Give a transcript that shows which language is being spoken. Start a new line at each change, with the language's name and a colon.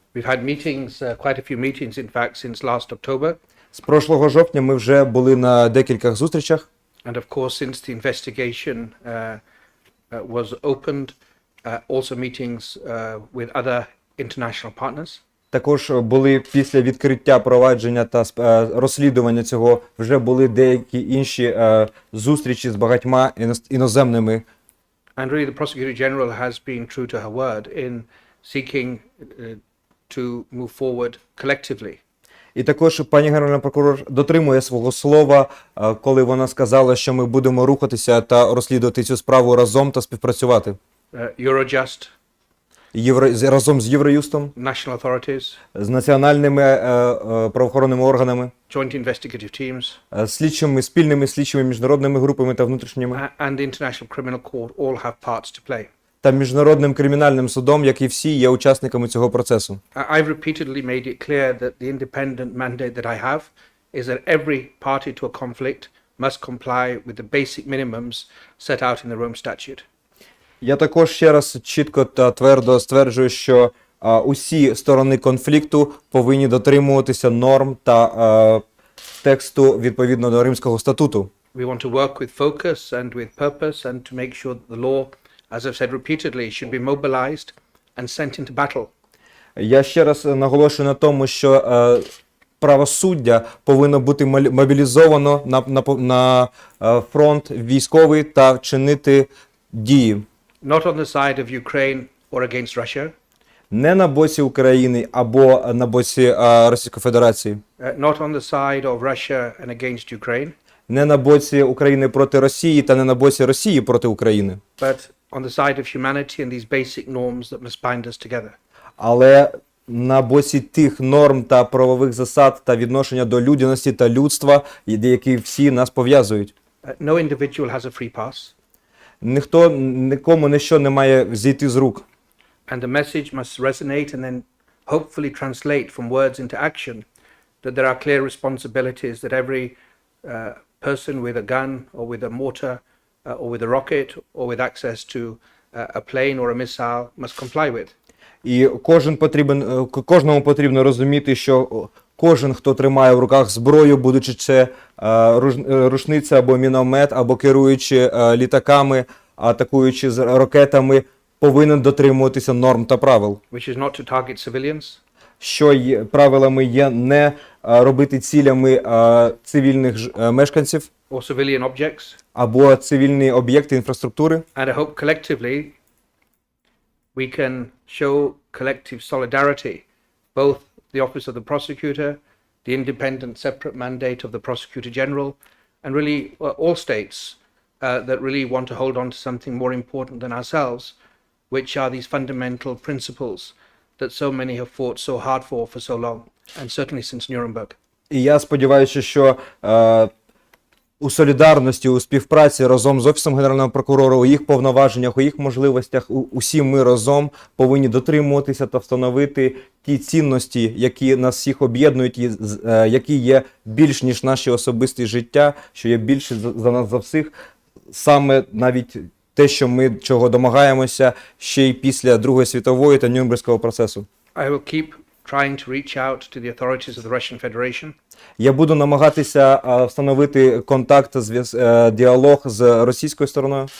English: We've had meetings, quite a few meetings in fact since last October.
Ukrainian: З прошлого жовтня ми вже були на декількох зустрічах.
English: And of course since the investigation was opened, also meetings with other international partners.
Ukrainian: Також були після відкриття провадження та розслідування цього, вже були деякі інші зустрічі з багатьма іноземними.
English: And really the Prosecutor General has been true to her word in seeking to move forward collectively.
Ukrainian: І також пані Генеральний прокурор дотримує свого слова, коли вона сказала, що ми будемо рухатися та розслідувати цю справу разом та співпрацювати.
English: Eurojust,
Ukrainian: разом з Євроюстом,
English: national authorities,
Ukrainian: з національними правоохоронними органами,
English: joint investigative teams,
Ukrainian: слідчими, спільними слідчими міжнародними групами та внутрішніми,
English: and the International Criminal Court all have parts to play.
Ukrainian: та Міжнародним кримінальним судом, як і всі, є учасниками цього процесу.
English: I've repeatedly made it clear that the independent mandate that I have is that every party to a conflict must comply with the basic minimums set out in the Rome Statute.
Ukrainian: Я також ще раз чітко та твердо стверджую, що усі сторони конфлікту повинні дотримуватися норм та тексту відповідно до Римського статуту.
English: We want to work with focus and with purpose and to make sure that the law, as I've said repeatedly, should be mobilized and sent into battle.
Ukrainian: Я ще раз наголошую на тому, що правосуддя повинно бути мобілізовано на фронт військовий та вчинити дії.
English: Not on the side of Ukraine or against Russia.
Ukrainian: не на боці України або на боці Російської Федерації,
English: not on the side of Russia and against Ukraine,
Ukrainian: не на боці України проти Росії та не на боці Росії проти України,
English: but on the side of humanity and these basic norms that must bind us together.
Ukrainian: але на боці тих норм та правових засад та відношення до людяності та людства, які всі нас пов'язують.
English: No individual has a free pass,
Ukrainian: Нікому ніщо не має зійти з рук.
English: and the message must resonate and then hopefully translate from words into action, that there are clear responsibilities that every person with a gun or with a mortar or with a rocket or with access to a plane or a missile must comply with.
Ukrainian: І кожному потрібно розуміти, що кожен, хто тримає в руках зброю, будучи це рушниця або міномет, або керуючи літаками, атакуючи з ракетами, повинен дотримуватися норм та правил.
English: Which is not to target civilians,
Ukrainian: Що правилами є не робити цілями цивільних мешканців
English: or civilian objects,
Ukrainian: або цивільні об'єкти інфраструктури.
English: and I hope collectively we can show collective solidarity, both the Office of the Prosecutor, the independent separate mandate of the Prosecutor General, and really all states that really want to hold on to something more important than ourselves, which are these fundamental principles that so many have fought so hard for so long, and certainly since Nuremberg.
Ukrainian: І я сподіваюся, що у солідарності, у співпраці разом з Офісом Генерального прокурора, у їх повноваженнях, у їх можливостях, усі ми разом повинні дотримуватися та встановити ті цінності, які нас всіх об'єднують, які є більш ніж наші особисті життя, що є більше за нас за всіх, саме навіть те, що ми чого домагаємося ще й після Другої світової та Нюрнберзького процесу.
English: I will keep trying to reach out to the authorities of the Russian Federation.
Ukrainian: Я буду намагатися встановити контакт, діалог з російською стороною,